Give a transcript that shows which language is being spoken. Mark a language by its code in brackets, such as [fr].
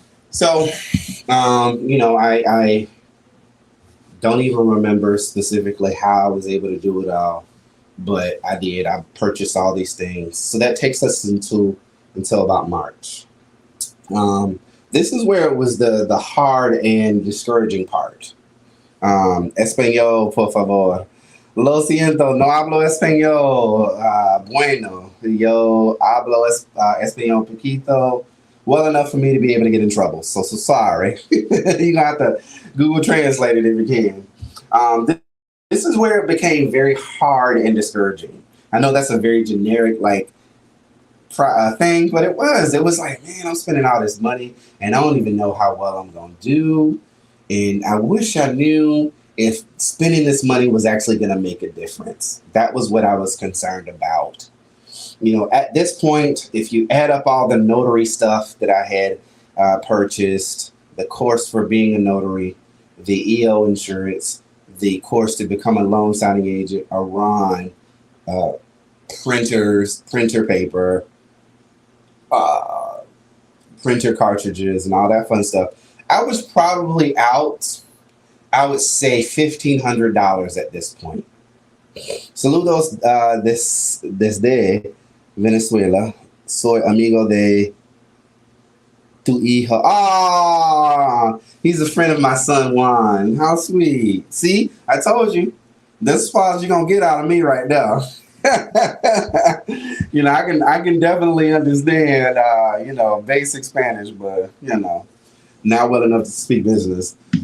[en] So I don't even remember specifically how I was able to do it all, but I did. I purchased all these things. So that takes us until about March. This is where it was the hard and discouraging part. [es] Español, por favor. Lo siento, no hablo español. Bueno, yo hablo español poquito. [en] Well enough for me to be able to get in trouble. So sorry. You're going to have to Google Translate it if you can. This is where it became very hard and discouraging. I know that's a very generic thing, but it was like, man, I'm spending all this money and I don't even know how well I'm going to do. And I wish I knew if spending this money was actually going to make a difference. That was what I was concerned about. At this point, if you add up all the notary stuff that I had purchased, the course for being a notary, the EO insurance, the course to become a loan signing agent, a RON, printers, printer paper, printer cartridges, and all that fun stuff, I was probably out, I would say $1,500 at this point. [es] Saludos desde Venezuela. Soy amigo de tu hijo. [en] Ah, he's a friend of my son Juan. How sweet. See, I told you. This is as far as you're gonna get out of me right now. I can definitely understand basic Spanish, but not well enough to speak business.